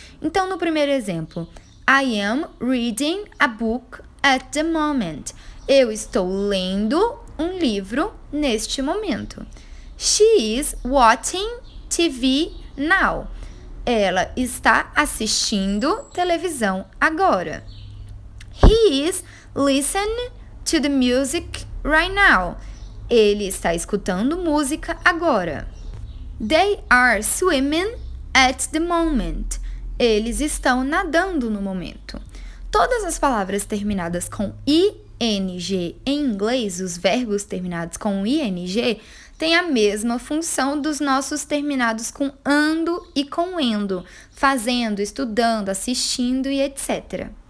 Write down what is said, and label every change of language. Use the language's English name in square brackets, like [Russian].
[Portuguese] Então, no primeiro exemplo, [English] I am reading a book at the moment. [Portuguese] Eu estou lendo um livro neste momento. [English] She is watching TV now. [Portuguese] Ela está assistindo televisão agora. [English] He is listening to the music right now. [Portuguese] Ele está escutando música agora. [English] They are swimming at the moment. [Portuguese] Eles estão nadando no momento. Todas as palavras terminadas com ing em inglês, os verbos terminados com ing, têm a mesma função dos nossos terminados com ando e com endo, fazendo, estudando, assistindo e etc.